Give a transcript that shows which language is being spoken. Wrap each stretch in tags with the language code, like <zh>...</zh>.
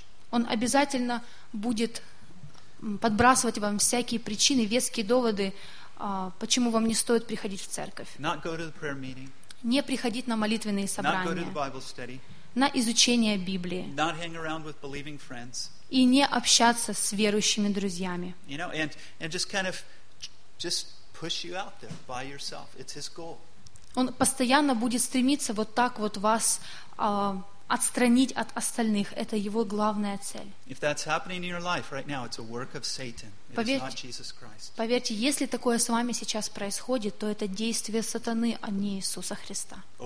<ru>Он обязательно будет подбрасывать вам всякие причины, веские доводы, почему вам не стоит приходить в церковь. Не приходить на молитвенные собрания. На изучение Библии.</ru> <en>Not hang around with believing friends.</en> <ru>И не общаться с верующими друзьями.</ru> <en>You know, and just kind of just push you out there by yourself. It's his goal.</en> <ru>Он постоянно будет стремиться вот так вот вас отстранить от остальных. Это его главная цель. Поверьте, если такое с вами сейчас происходит, то это действие сатаны, а не Иисуса Христа.</ru>